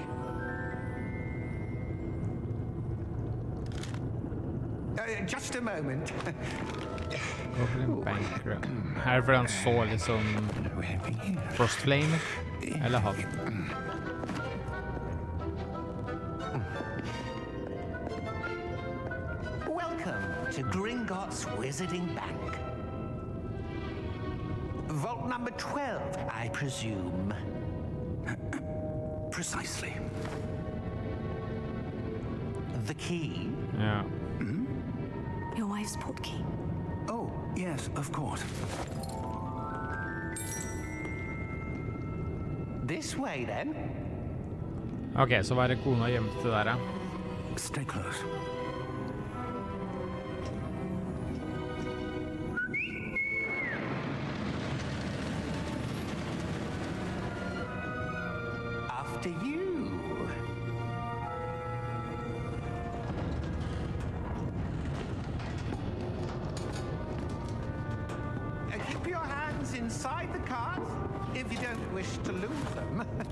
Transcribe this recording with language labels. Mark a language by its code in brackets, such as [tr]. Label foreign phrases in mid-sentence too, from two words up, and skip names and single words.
[en] Just a moment. Goblin Bankrupt. [no] Her er fordi han så liksom Frostflame, eller han. [en] Welcome to Gringotts Wizarding Bank. Vault number 12, I presume. Precisely. The key? [no] Ja. [en] Your wife's portkey. Oh, yes, of course. This way, then. [no] Ok, så var det kona gjemte der, ja. [en] Stay close. After you. Keep your hands inside the cart if you don't wish to lose them.